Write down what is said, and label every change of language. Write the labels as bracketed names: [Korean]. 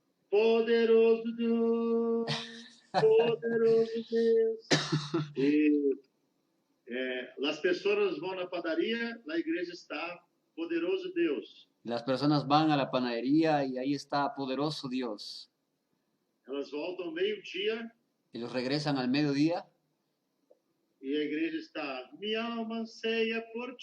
[Portuguese] Poderoso Deus, poderoso Deus. E as pessoas vão na padaria, na igreja está poderoso Deus. [Spanish] Las personas van a la panadería y ahí está poderoso Dios. [Portuguese] Elas voltam meio-dia [Spanish] Ellos regresan al mediodía [Portuguese] e a igreja está: minha alma anseia por